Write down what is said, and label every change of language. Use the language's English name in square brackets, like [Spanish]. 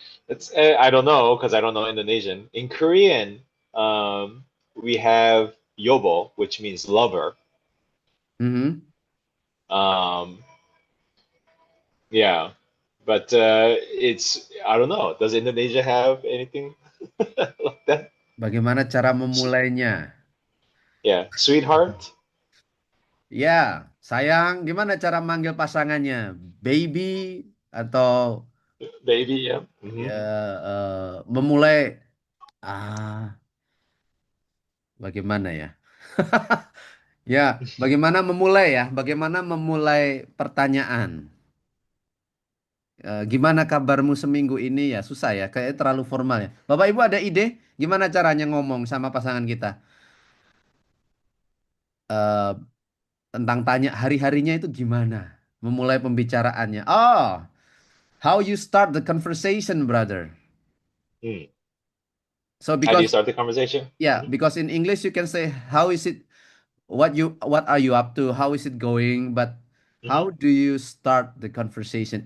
[English] It's I don't know because I don't know Indonesian. In Korean, we have yobo, which means lover. Mhm. Um, yeah, but it's I don't know. Does Indonesia have anything like that? [Indonesian] Bagaimana cara memulainya? [English] Yeah, sweetheart, [Indonesian] Ya, sayang, gimana cara manggil pasangannya? Baby atau [English] baby. Yeah. [Indonesian] ya memulai bagaimana ya? Ya, bagaimana memulai ya? Bagaimana memulai pertanyaan? Gimana kabarmu seminggu ini ya? Susah ya, kayak terlalu formal ya. Bapak Ibu ada ide gimana caranya ngomong sama pasangan kita? Eh, Tentang tanya hari-harinya itu gimana? Memulai pembicaraannya. [English] Oh, how you start the conversation, brother. Hmm. So How do you start the conversation? yeah, because in English you can say how is it, what are you up to? How is it going? But Mm-hmm. how do you start the conversation?